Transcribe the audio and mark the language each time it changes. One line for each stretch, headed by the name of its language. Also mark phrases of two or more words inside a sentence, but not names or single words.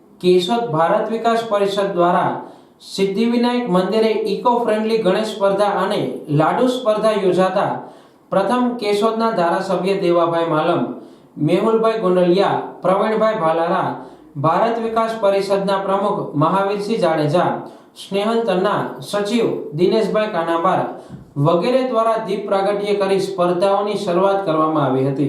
Gujarati: કેશોદ ભારત વિકાસ પરિષદ દ્વારા સિદ્ધિવિનાયક મંદિરે
English: eco friendly
Gujarati: ગણેશ સ્પર્ધા અને લાડુ સ્પર્ધા યોજાતા પ્રથમ કેશોદના ધારાસભ્ય દેવાભાઈ માલમ, મેહુલભાઈ ગોંડલિયા, પ્રવીણભાઈ ભાલારા, ભારત વિકાસ પરિષદના પ્રમુખ મહાવીરસિંહ જાડેજા, સ્નેહલ તન્ના, સચિવ દિનેશભાઈ કાનાબાર વગેરે દ્વારા દીપ પ્રાગટ્ય કરી સ્પર્ધાઓની શરૂઆત કરવામાં આવી હતી।